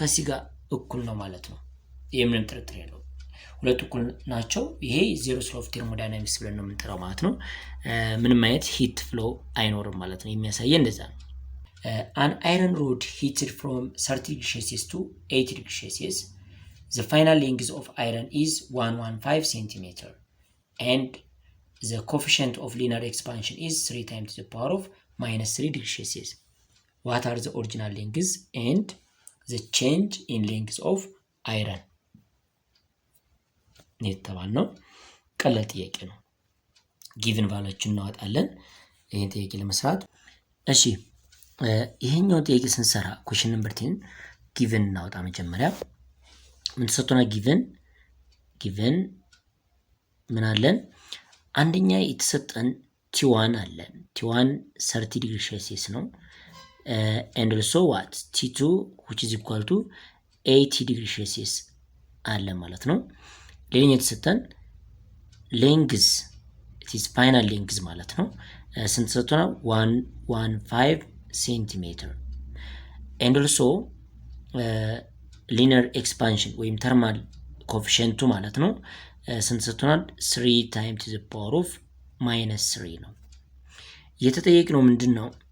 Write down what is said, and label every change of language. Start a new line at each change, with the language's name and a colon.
Amharic: ከሲ ጋር እኩል ነው ማለት ነው። ይሄ ምንም ጥርጥር የለውም። ሁለቱ እኩል ናቸው። ይሄ ዜሮስ ሎው ኦፍ ቴርሞዳይናሚክስ ብለን ነው የምንጠራው ማለት ነው። ምንም አይነት ሂት ፍሎ አይኖርም ማለት ነው። የሚያሳየን እንደዛ ነው።
English: an iron rod heated from 30 degrees Celsius to 80 degrees Celsius the final length of iron is 115 centimeter and the coefficient of linear expansion is 3 times the power of minus 3 degrees Celsius. What are the original lengths and the change in length of iron?
Amharic: የተባል ነው። ቀላል ጥያቄ ነው። ጊቭን ቫልዩዎችን እናወጣለን ይሄን ጥያቄ ለመስራት። እሺ ይሄኛው ጥያቄ ስንሰራ ኩዌስችን ነምበር 10 ጊቭን እናወጣ። መጀመሪያ ምን ተሰጥቶና ጊቭን ምን አለን? አንደኛ የተሰጠን T1 አለን። T1 30 ዲግሪ ሴልሲየስ ነው።
English: and also what T2 which is equal to
Amharic: 80 ዲግሪ ሴልሲየስ አለ ማለት ነው። ሌላኛው የተሰጠን ሌንግዝ
English: it is final length
Amharic: ማለት ነው። ስንት ተሰጥቶና 115 ሴንቲሜትር
English: and also linear expansion
Amharic: ወይም ተርማል ኮኤፊሺየንቱ ማለት ነው ስንት ተሰጥቶናል?
English: 3 times to the power of minus 3
Amharic: ነው። የተጠየቅነው ምንድነው?